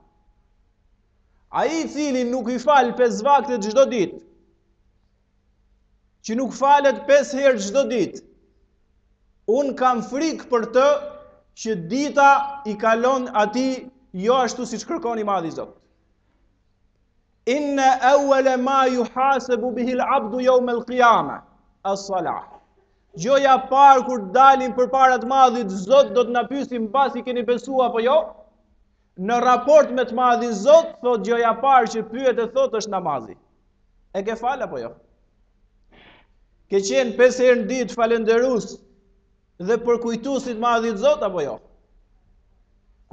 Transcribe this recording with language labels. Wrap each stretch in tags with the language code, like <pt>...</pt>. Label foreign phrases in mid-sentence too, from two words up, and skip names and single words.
<sq>Ai I cili nuk I fal 5 vakte çdo ditë, që nuk falet 5 herë çdo ditë, unë kam frikë për të që dita I kalon atij jo ashtu siç kërkon I Madhi Zot.</sq> <ar>إن أول ما يحاسب به العبد يوم القيامة الصلاة.</ar> <sq>Gjoja parë kur dalim përpara të Madhit Zot do të na pyesin mbasi keni besuar apo jo? Në raport me të Madhin Zot, thot gjoja parë që pyet e thot është namazi. E ke fal apo jo? Ke qenë 5 herë në ditë falenderues dhe përkujtuesit Madhit Zot apo jo?</sq>